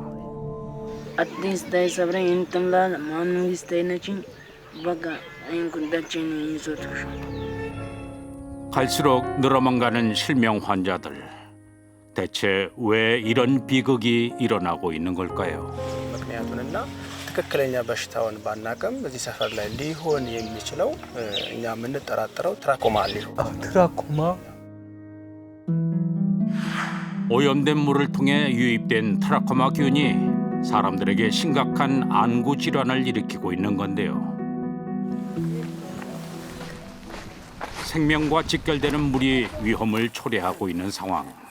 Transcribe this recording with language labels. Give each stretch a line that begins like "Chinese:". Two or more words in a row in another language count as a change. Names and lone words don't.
Korean: 갈수록 늘어만 가는 실명 환자들. 대체 왜 이런 비극이 일어나고 있는 걸까요?
Amharic: ምክንያቱንና ትክክለኛ በሽታውን ባናቀም በዚህ ሰፈር ላይ ሊሆን የሚችለው እኛ የምንጠራጠረው ትራኮማ ሊሆን
Korean: 트라코마? 오염된 물을 통해 유입된 트라코마균이 사람들에게 심각한 안구 질환을 일으키고 있는 건데요. 생명과 직결되는 물이 위험을 초래하고 있는 상황.